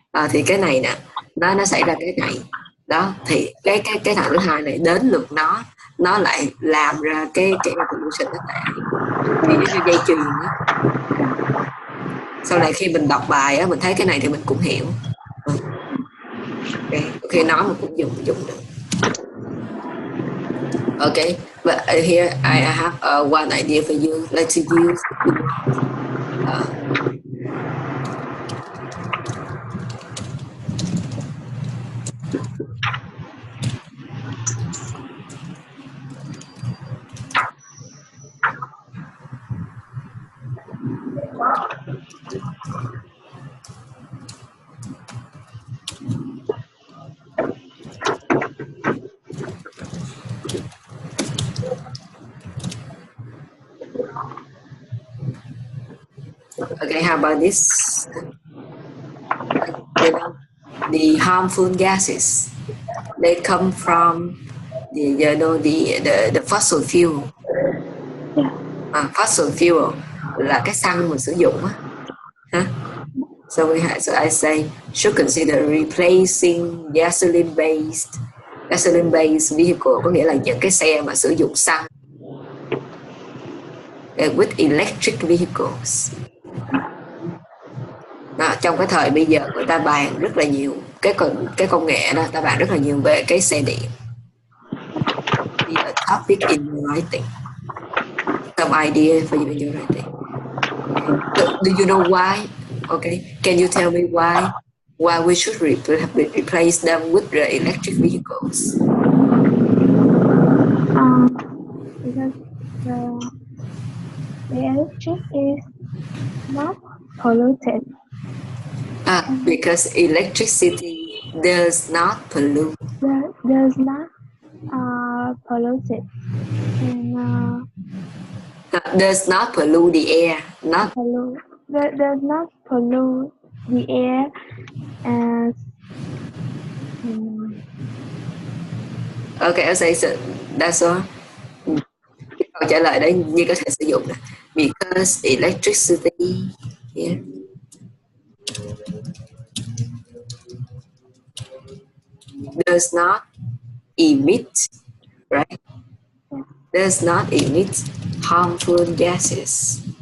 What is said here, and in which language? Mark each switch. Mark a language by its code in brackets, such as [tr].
[vi] Thì cái này nè nó xảy ra cái này đó, thì cái thằng thứ hai này đến lượt nó lại làm ra cái pollution nó tệ, thì nó như dây chuyền đó. Sau này khi mình đọc bài á, mình thấy cái này thì mình cũng hiểu. Khi nói mà cũng dùng được. [en] Okay, but here I have one idea for you. Let's use okay, how about this? You know, the harmful gases, they come from the fossil fuel. [vi] Fossil fuel là cái xăng mình sử dụng á. [en] So I say should consider replacing gasoline based vehicle, [vi] có nghĩa là những cái xe mà sử dụng xăng [en] with electric vehicles. [vi] Đó, trong cái thời bây giờ người ta bàn rất là nhiều cái công nghệ đó, ta bàn rất là nhiều về cái xe điện. [en] The topic in your writing, some idea for you in your writing. So, do you know why? Okay, can you tell me why we should replace them with the electric vehicles? Because the electric is not polluted. Because electricity does not pollute. Does not polluted and does not pollute the air. does not pollute the air as Okay, I say so. That's all. [vi] Câu trả lời đấy như có thể sử dụng nè. [en] Because electricity here does not emit, right? Does not emit harmful gases.